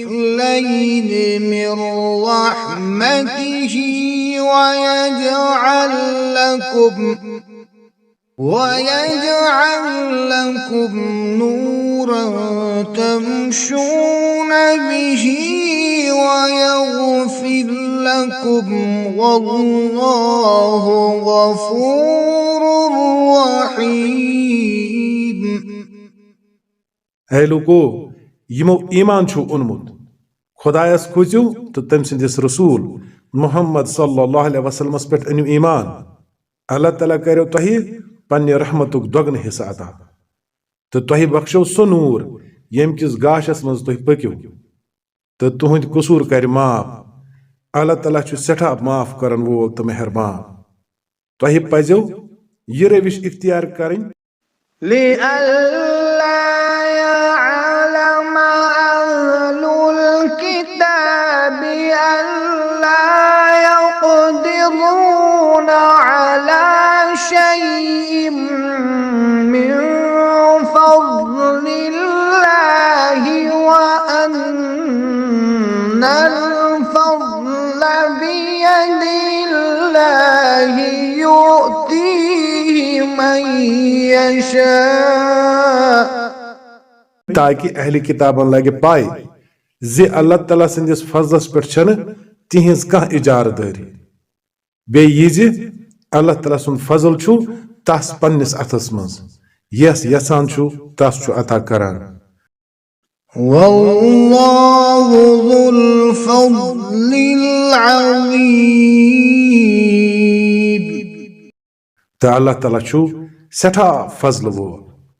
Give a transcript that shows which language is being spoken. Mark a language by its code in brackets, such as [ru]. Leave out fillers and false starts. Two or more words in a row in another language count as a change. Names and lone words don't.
[ar] الليل من رحمته ويجعل لكم نورا تمشون به ويغفر لكم والله غفور رحيم. [ks] اے لوکو یمو ایمان چھو اونمت خدایس کھوژو تو تم سندس رسول محمد [ar] صلی اللہ علیہ وسلم [ks] پہ انو ایمان. اللہ تعالیٰ کرو تہ پنہ رحمتک دگن حصہ عطا تو تہ بخشو سہ نور یم کس گاشس مز تہ پکو تو تہند قصور کر معاف. اللہ تعالیٰ چھ سٹھا معاف کرن وول تو مہربان. تہ پزو یہ روش اختیار کریں [ar] لئلا يعلم أهل الكتاب ألا يقدرون على شيء من فضل الله وأن الفضل بيد الله يؤتيه من يشاء. [ks] تاکہ اہل کتابن لگہ پائی زی اللہ تعالیٰ سندس فضلس پہ تہذ کھانا اجارداری بی یہ اللہ تعالیٰ سن فضل چھو تس پنس اتھس مز یس یسان چھو تس چھو عطا کران. [ar] والله ذو الفضل العظيم. [ks] تو اللہ تعالیٰ چھو سٹھا فضل وول.